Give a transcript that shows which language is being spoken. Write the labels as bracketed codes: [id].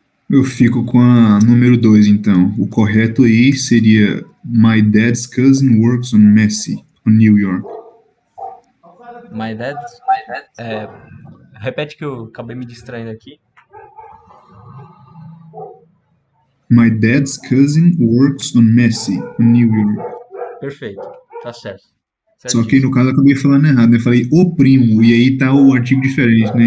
[pt] Eu fico com a número 2, então. O correto aí seria My dad's cousin works on Massey, on New York. [en] My dad. [pt] Repete que eu acabei me distraindo aqui. [en] My dad's cousin works on Massey, on New York. [pt] Perfeito. Tá certo. Só que no caso eu acabei falando errado, né? Eu falei o primo, e aí tá o artigo diferente, né?